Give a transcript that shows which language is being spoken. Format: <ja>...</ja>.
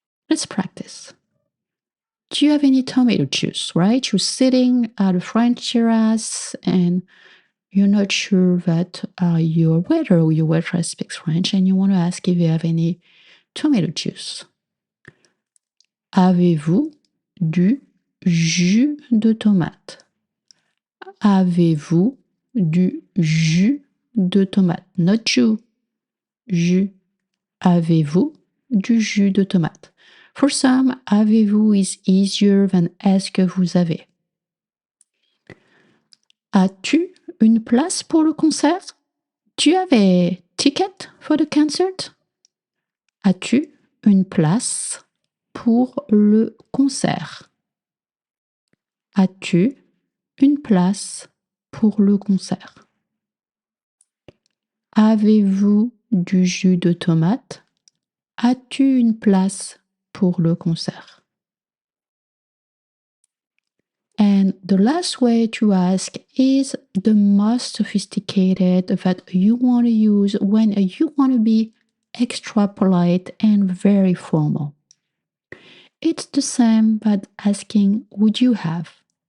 <en>Let's practice. Do you have any tomato juice, right? You're sitting at a French terrace and you're not sure that your waiter or your waitress speaks French and you want to ask if you have any tomato juice.</en> <fr>Avez-vous du jus de tomate? Avez-vous du jus de tomate?</fr> <en>Not</en> <fr>jus. Jus. Avez-vous du jus de tomate?</fr> <en>For some,</en> <fr>avez-vous</fr> <en>is easier than</en> <fr>est-ce que vous avez. As-tu une place pour le concert?</fr> <en>Do you have a ticket for the concert?</en> <fr>As-tu une place pour le concert? As-tu une place pour le concert? Avez-vous du jus de tomate? As-tu une place pour le concert?</fr> <en>And the last way to ask is the most sophisticated that you want to use when you want to be extra polite and very formal. It's the same but asking would you have?</en>